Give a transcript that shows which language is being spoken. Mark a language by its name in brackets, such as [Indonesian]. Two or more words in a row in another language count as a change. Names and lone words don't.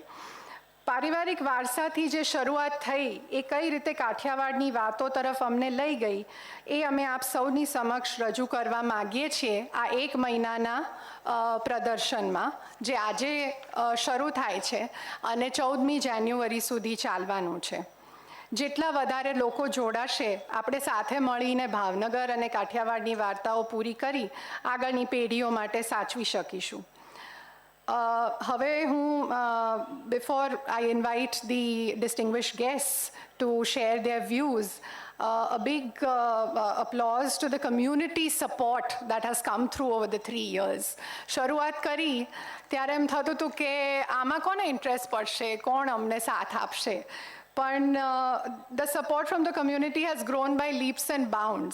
[Gujarati] પારિવારિક વારસાથી જે શરૂઆત થઈ એ કઈ રીતે કાઠિયાવાડની વાતો તરફ અમને લઈ ગઈ એ અમે આપ સૌની સમક્ષ રજૂ કરવા માગીએ છીએ આ 1 મહિનાના પ્રદર્શનમાં, જે આજે શરૂ થાય છે અને 14મી જાન્યુઆરી સુધી ચાલવાનું છે. જેટલા વધારે લોકો જોડાશે, આપણે સાથે મળીને ભાવનગર અને કાઠિયાવાડની વાર્તાઓ પૂરી કરી આગળની પેઢીઓ માટે સાચવી શકીશું. હવે હું [English] before I invite the distinguished guests to share their views, a big applause to the community support that has come through over the 3 years. [Gujarati] શરૂઆત કરી ત્યારે એમ થતું હતું કે આમાં કોને ઇન્ટરેસ્ટ પડશે, કોણ અમને સાથ આપશે, પણ [English] the support from the community has grown by leaps and bounds.